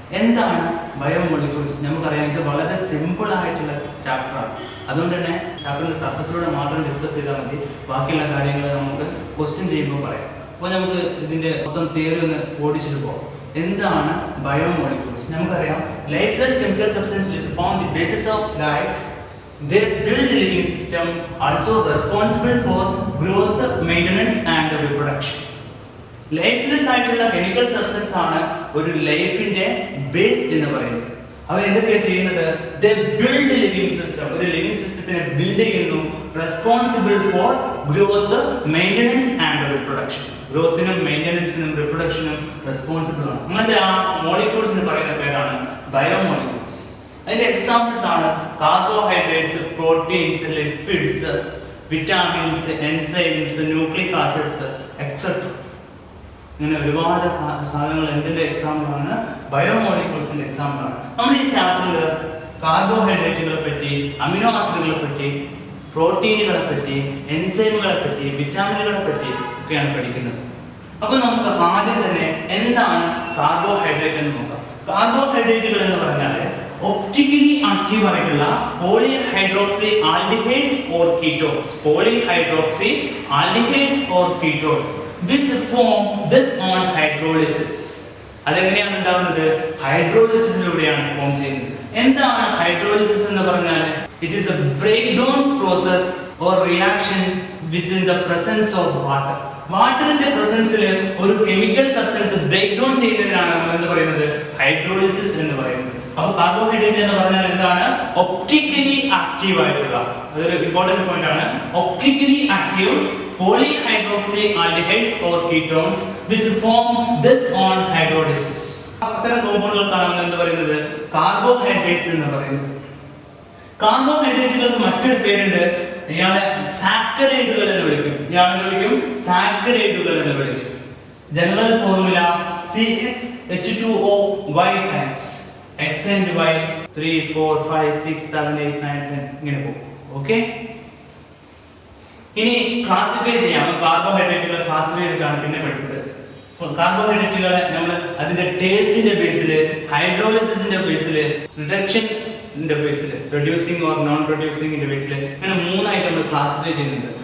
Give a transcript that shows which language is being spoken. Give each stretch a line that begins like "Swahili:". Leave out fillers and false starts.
Malayalam: എന്താണ് ബയോമോളിക്യൂൾസ്? നമുക്കറിയാം ഇത് വളരെ സിമ്പിൾ ആയിട്ടുള്ള ചാപ്റ്ററാണ്. അതുകൊണ്ട് തന്നെ ചാപ്റ്ററിൻ്റെ സർഫസിലൂടെ മാത്രം ഡിസ്കസ് ചെയ്താൽ മതി. ബാക്കിയുള്ള കാര്യങ്ങൾ നമുക്ക് ക്വസ്റ്റ്യൻ ചെയ്യുമ്പോൾ പറയാം. അപ്പോൾ നമുക്ക് ഇതിൻ്റെ മൊത്തം തിയറി ഒന്ന് ഓടിച്ചിട്ട് പോകാം. എന്താണ് ബയോമോളിക്യൂൾസ്?
English: നമുക്കറിയാം lifeless chemical substance which form the basis of life. They build living system, also responsible for growth, maintenance and reproduction.
Malayalam: Lifeless ആയിട്ടുള്ള കെമിക്കൽ സബ്സ്റ്റൻസ് ആണ് ഒരു ലൈഫിന്റെ ബേസ് എന്ന് പറയുന്നത്. അവ എന്തൊക്കെയാണ് ചെയ്യുന്നത്?
English: They build living system.
Malayalam: ഒരു ലിവിംഗ് സിസ്റ്റത്തിനെ ബിൽഡ് ചെയ്യുന്നു.
English: Responsible for growth, maintenance and reproduction.
Malayalam: ഗ്രോത്തിനും മെയിൻ്റനൻസിനും റിപ്രൊഡക്ഷനും responsible ആണ്. അങ്ങനത്തെ ആ മോളിക്യൂൾസിന് പറയുന്ന പേരാണ് ബയോമോളിക്യൂൾസ്. അതിന്റെ എക്സാമ്പിൾസ് ആണ് carbohydrates, proteins, lipids, vitamins, enzymes, nucleic acids etcetera. ഇങ്ങനെ ഒരുപാട് സാധനങ്ങൾ എന്തിന്റെ എക്സാമ്പിളാണ്? ബയോമോളിക്യൂൾസിന്റെ എക്സാമ്പിളാണ്. നമ്മൾ ഈ ചാപ്റ്ററിൽ കാർബോഹൈഡ്രേറ്റുകളെ പറ്റി, അമിനോ ആസിഡുകളെ പറ്റി, പ്രോട്ടീനുകളെ പറ്റി, എൻസൈമുകളെ പറ്റി, വിറ്റാമിനുകളെ പറ്റി ഒക്കെയാണ് പഠിക്കുന്നത്. അപ്പോൾ നമുക്ക് ആദ്യം തന്നെ എന്താണ് കാർബോഹൈഡ്രേറ്റ് എന്ന് നോക്കാം.
English: കാർബോഹൈഡ്രേറ്റുകൾ എന്ന് പറഞ്ഞാൽ ഒപ്റ്റിക്കലി ആക്റ്റീവ് ആയിട്ടുള്ള polyhydroxy aldehydes or ketones, polyhydroxy aldehydes or ketones which form this on hydrolysis.
Malayalam: അതെങ്ങനെയാണ് ഉണ്ടാവുന്നത്? ഹൈഡ്രോളിസിസിലൂടെയാണ് ഫോം ചെയ്യുന്നത്. എന്താണ് ഹൈഡ്രോളിസിസ് എന്ന് പറഞ്ഞാൽ?
English: It is a breakdown process or reaction within the presence of water.
Malayalam: വാട്ടറിന്റെ പ്രസൻസിൽ ഒരു കെമിക്കൽ സബ്സ്റ്റൻസ് ബ്രേക്ക് ഡൗൺ ചെയ്യുന്നതിനാണ് നമ്മൾ എന്ന് പറയുന്നത് ഹൈഡ്രോളിസിസ് എന്ന് പറയുന്നത്. അപ്പോൾ കാർബോഹൈഡ്രേറ്റ് എന്ന് പറഞ്ഞാൽ എന്താണ്? ഒപ്റ്റിക്കലി ആക്റ്റീവ് ആയിട്ടുള്ള, അതൊരു ഇമ്പോർട്ടന്റ് പോയിന്റ് ആണ്.
English: Optically active polyhydroxy aldehydes or ketones which form this on hydrolysis.
Malayalam: അത്തരം കോമ്പൗണ്ടുകൾക്കാണ് നമ്മൾ എന്ത് പറയുന്നത്? കാർബോഹൈഡ്രേറ്റ്സ് എന്ന് പറയുന്നത്. കാർബോഹൈഡ്രേറ്റുകൾക്ക് മറ്റൊരു പേരുണ്ട്. ഇയാളെ സാക്കറൈഡുകൾ എന്ന് വിളിക്കും. സാക്കറൈഡുകൾ എന്ന് വിളിക്കും.
English: General formula CxH2OY times X and Y 3 4 5 6 7 8 9 10 ഇങ്ങനെ പോകും.
Malayalam: ഓക്കെ, ഇനി ക്ലാസിഫൈ ചെയ്യാം. കാർബോഹൈഡ്രേറ്റുകളെ ക്ലാസിഫൈ ചെയ്തിട്ടാണ് പിന്നെ പഠിച്ചത്. കാർബോഹൈഡ്രേറ്റുകളെ നമ്മൾ അതിന്റെ ടേസ്റ്റിന്റെ ബേസിൽ, ഹൈഡ്രോളിസിസിന്റെ ബേസിൽ, റിഡക്ഷന്റെ ബേസിൽ, റെഡ്യൂസിംഗ് ഓർ നോൺ റെഡ്യൂസിംഗിന്റെ ബേസിൽ ഇങ്ങനെ മൂന്നായിട്ട് നമ്മൾ ക്ലാസിഫൈ ചെയ്യുന്നുണ്ട്.